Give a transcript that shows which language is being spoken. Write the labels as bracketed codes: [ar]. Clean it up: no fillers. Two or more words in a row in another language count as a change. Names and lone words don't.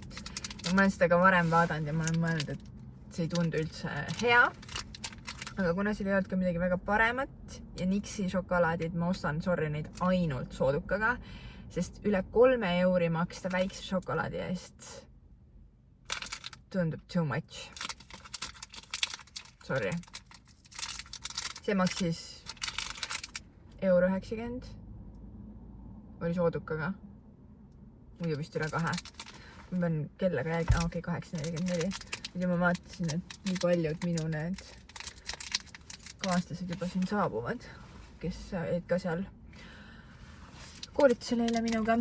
[et] Ja ma olen seda ka varem vaadanud ja ma olen mõelnud, et see ei tundu üldse hea. Aga kuna seal ei olnud ka midagi väga paremat ja Nixi šokolaadid ma ostan, sorry, neid ainult soodukaga, sest üle 3 € maksta väikse šokolaadi eest tundub [en] too much. [et] Sorry. See maksis €90. Oli soodukaga. Muidu vist üle 2. Ma pean kellaga jälgima. Okei, 8.44. Ja ma vaatasin, et nii paljud minu need kaaslased juba siin saabuvad, kes olid ka seal koolitusel eile minuga.